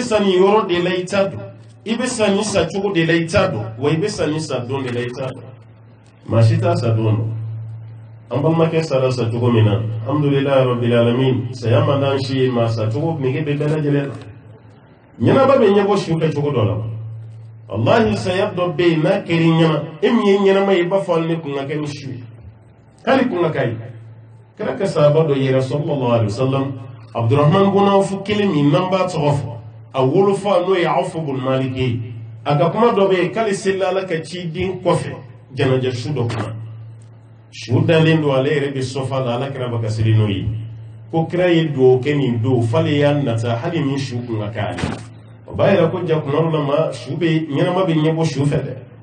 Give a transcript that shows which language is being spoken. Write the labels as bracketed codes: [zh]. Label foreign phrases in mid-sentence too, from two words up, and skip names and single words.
[bm] sa nin yɔrɔ de la i t'a dɔn i bɛ sa nin sa cogo de la i t'a dɔn wa i bɛ sa nin sa don de la i t'a dɔn maa si t'a sa don dɔn an balimakɛ sara sa cogo min na [ar] الحمد لله رب [bm] alamin saya man d'an si ye maa sa cogo nege bɛ bɛɛ lajɛlen na ɲɛnaba bɛ ɲɛbɔ su kɛ cogo dɔ la wallahi saya dɔ bɛ yen n'a kɛra i ɲɛna e min ye ɲɛnama ye i b'a fɔ ale ne kun ka kɛ ni su ye k'ale kun ka k'a ye kɛra ka sahaba dɔ yɛrɛ [ar] صلى الله عليه وسلم [bm] Abdurrahman bun Awf kelen min n'an b'a tɔgɔ fɔ a wolofa n'o ye Awf bun Malik ye a ka kuma dɔ bɛ yen k'ale selila Ala ka ciden kɔfɛ janaja su dɔ kunna su dalen don ale yɛrɛ bɛ sɔfa la Ala kɛra bɛ ka seli n'o ye ko kira ye dugawu kɛ nin don f'ale y'a nata hali min su kun ka k'ale o b'a yira ko ja kuma dɔ la ma su bɛ ɲɛnama bɛ ɲɛbɔ su fɛ dɛ